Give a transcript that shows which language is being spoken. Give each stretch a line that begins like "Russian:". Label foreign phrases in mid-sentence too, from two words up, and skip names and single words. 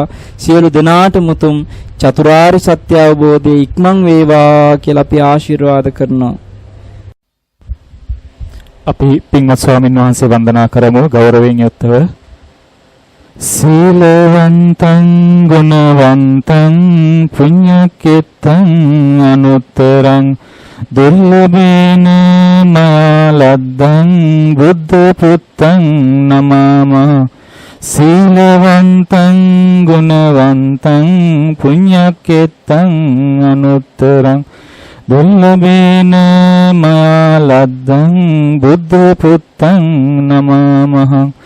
Sinhala: සියලු දෙනාට මුතුම් චතුරාර්ය සත්‍ය අවබෝධයේ ඉක්මන් වේවා කියලා අපි ආශිර්වාද කරනවා. අපි පින්වත් ස්වාමින් වහන්සේ වන්දනා කරමු ගෞරවයෙන් යුක්තව.
Pali: සීලවන්තං ගුණවන්තං පුඤ්ඤකෙත්තං අනුත්තරං දුර්ලභේන මාලද්දං බුද්ධ පුත්තං නමම. සීලවන්තං ගුණවන්තං පුඤ්ඤකෙත්තං අනුත්තරං දුර්ලභේන මාලද්දං බුද්ධ පුත්තං නමමහං.